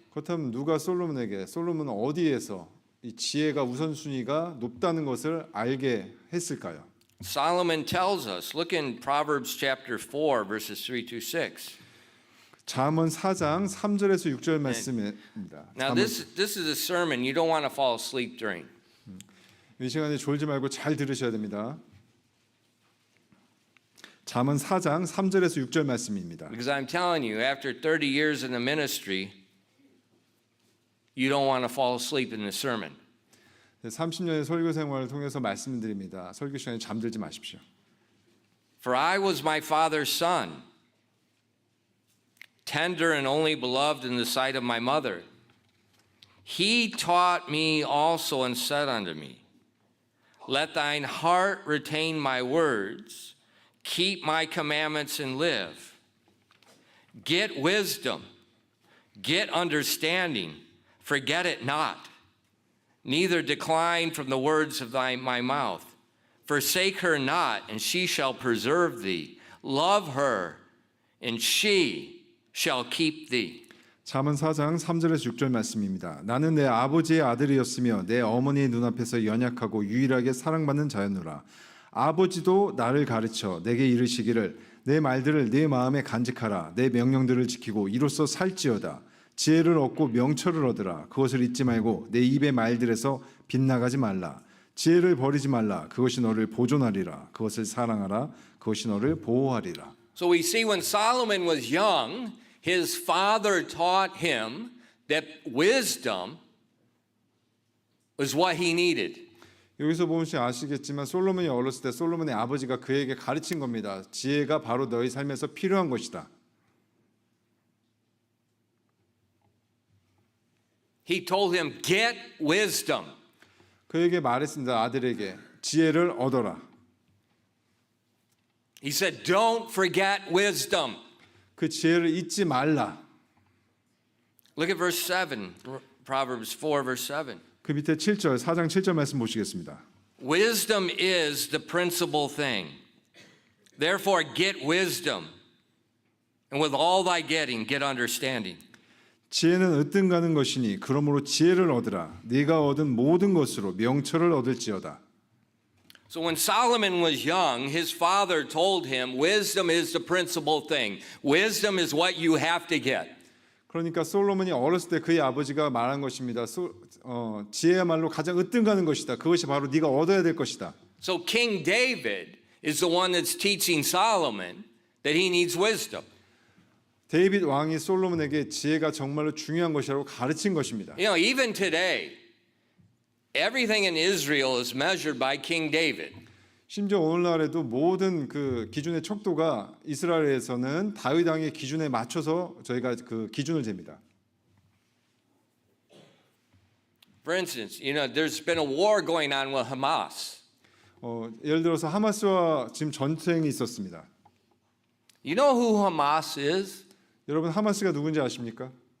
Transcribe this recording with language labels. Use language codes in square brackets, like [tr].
[ko] 그렇다면 누가 솔로몬은 어디에서 이 지혜가 우선순위가 높다는 것을 알게 했을까요? [en] Solomon tells us, look in Proverbs chapter 4, verses 3 to 6. [ko] 잠언 4장 3절에서 6절 말씀입니다. [en] Now this is a sermon you don't want to fall asleep during. [ko] 이 시간에 졸지 말고 잘 들으셔야 됩니다. 잠언 4장 3절에서 6절 말씀입니다. [en] Because I'm telling you, after 30 years in the ministry, you don't want to fall asleep in the sermon. [ko] 30년의 설교 생활을 통해서 말씀드립니다. 설교 시간에 잠들지 마십시오. [en] For I was my father's son, tender and only beloved in the sight of my mother. He taught me also and said unto me, let thine heart retain my words, keep my commandments and live. Get wisdom, get understanding, forget it not. Neither decline from the words of my mouth. Forsake her not, and she shall preserve thee. Love her, and she shall keep thee. [ko] 잠언 4장 3절에서 6절 말씀입니다. 나는 내 아버지의 아들이었으며 내 어머니의 눈앞에서 연약하고 유일하게 사랑받는 자였노라. 아버지도 나를 가르쳐 내게 이르시기를 내 말들을 네 마음에 간직하라. 내 명령들을 지키고 이로써 살지어다. 지혜를 얻고 명철을 얻으라. 그것을 잊지 말고 내 입의 말들에서 빗나가지 말라. 지혜를 버리지 말라. 그것이 너를 보존하리라. 그것을 사랑하라. 그것이 너를 보호하리라. [en] So we see when Solomon was young, his father taught him that wisdom was what he needed. [ko] 여기서 보면 아시겠지만 솔로몬이 어렸을 때 솔로몬의 아버지가 그에게 가르친 겁니다. 지혜가 바로 너희 삶에서 필요한 것이다. [en] He told him, get wisdom. [ko] 그에게 말했습니다. 아들에게 지혜를 얻어라. [en] He said, don't forget wisdom. [ko] 그 지혜를 잊지 말라. [en] Look at verse 7, Proverbs 4, verse 7. [ko] 그 밑에 7절, 4장 7절 말씀 보시겠습니다. [en] Wisdom is the principal thing. Therefore, get wisdom. And with all thy getting, get understanding. [ko] 지혜는 으뜸가는 것이니 그러므로 지혜를 얻으라. 네가 얻은 모든 것으로 명철을 얻을지어다. [en] So when Solomon was young, his father told him, wisdom is the principal thing. Wisdom is what you have to get. [ko] 그러니까 솔로몬이 어렸을 때 그의 아버지가 말한 것입니다. 지혜야말로 가장 으뜸가는 것이다. 그것이 바로 네가 얻어야 될 것이다. [en] So King David is the one that's teaching Solomon that he needs wisdom. [ko] 데이빗 왕이 솔로몬에게 지혜가 정말로 중요한 것이라고 가르친 것입니다. [en] You know, even today, everything in Israel is measured by King David. [ko] 심지어 오늘날에도 모든 그 기준의 척도가 이스라엘에서는 다윗 왕의 기준에 맞춰서 저희가 그 기준을 잽니다. [en] For instance, you know, there's been a war going on with Hamas. [ko] 예를 들어서 하마스와 지금 전쟁이 있었습니다. [en] You know who Hamas is? [ko] 여러분 하마스가 누군지 아십니까?